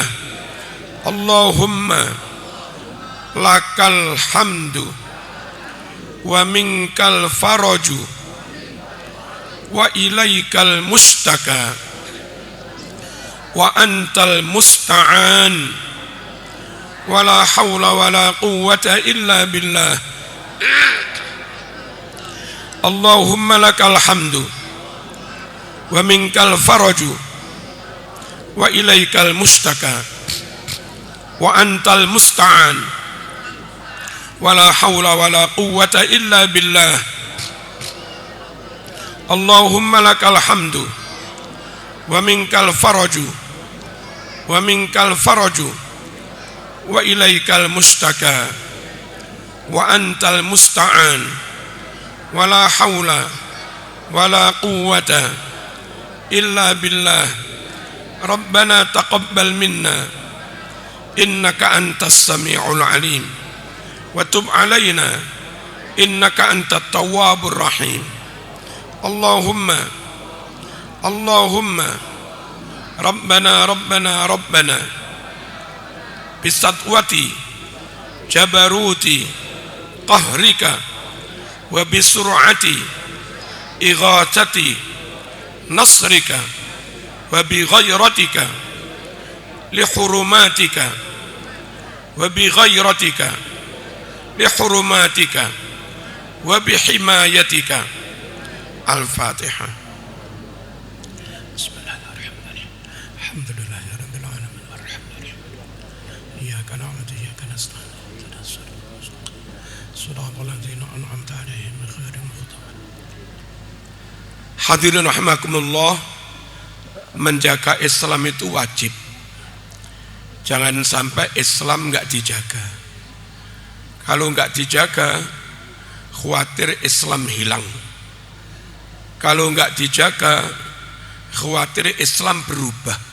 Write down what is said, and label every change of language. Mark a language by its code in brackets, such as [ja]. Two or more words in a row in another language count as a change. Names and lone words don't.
[ar] اللهم لك الحمد ومنك الفرج وإليك المشتكى وأنت المستعان ولا حول ولا قوة إلا بالله. اللهم لك الحمد ومنك الفرج وإليك المشتكى وأنت المستعان ولا حول ولا قوة إلا بالله. اللهم لك الحمد ومنك الفرج ومنك الفرج وإليك المشتكى وأنت المستعان ولا حول ولا قوة إلا بالله. ربنا تقبل منا إنك أنت السميع العليم وتب علينا إنك أنت التواب الرحيم. اللهم ربنا بسطوة جبروت قهرك وبسرعة إغاثة نصرك وبغيرتك لحرماتك وبغيرتك لحرماتك وبحمايتك. Al-Fatihah. بسم الله الرحمن الرحيم. الحمد لله رب العالمين الرحمن الرحيم. إياك نعبد وإياك نستعين. صراط الذين أنعمت عليهم غير المغضوب عليهم. الحاضرين رحمكم الله, [id] menjaga Islam itu wajib. Jangan sampai Islam enggak dijaga. Kalau enggak dijaga, khawatir Islam hilang. Kalau enggak dijaga, khawatir Islam berubah.